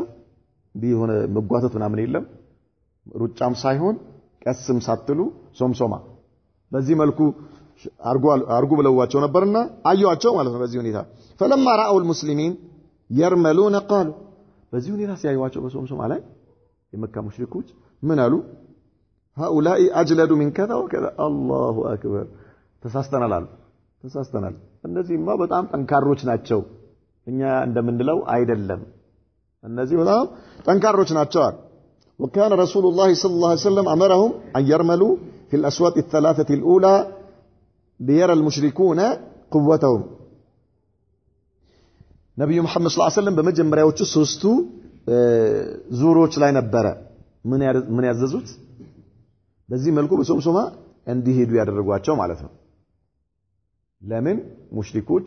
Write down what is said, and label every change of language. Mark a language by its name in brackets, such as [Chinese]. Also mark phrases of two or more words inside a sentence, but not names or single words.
[Amharic] ቢሆነ መጓተት ምናምን የለም ሩጫም ሳይሆን ቀስም ሳትሉ ሶምሶማ በዚህ መልኩ አርጉ ብለዋቸው ነበርና አዩዋቸው ማለት ነው በዚህ ሁኔታ [Arabic] فلما راوا المسلمين يرملون قالوا [Amharic] በዚህ ሁኔታ ሲያዩዋቸው በሶምሶማ ላይ የመካ ሙሽሪኮች ምን አሉ [Arabic] هؤلاء اجلد من كذا وكذا الله اكبر [Amharic] ተሳስተናል እነዚህማ በጣም ጠንካሮች ናቸው እኛ እንደምንለው አይደለም እነዚህ በጣም ጠንካሮች ናቸው [Arabic] وكان رسول الله صلى الله عليه وسلم امرهم ان يرملوا في الاشواط الثلاثه الاولى ليرى المشركون قوتهم [Amharic] ነብዩ መሐመድ [Arabic] صلى الله عليه وسلم [Amharic] በመጀመሪያዎቹ ሶስቱ ዙሮች ላይ ነበረ ምን ያዘዙት በዚህ መልኩ በሶምሶማ እንዲሄዱ ያደረጓቸው ማለት ነው ለምን ሙሽሪኮች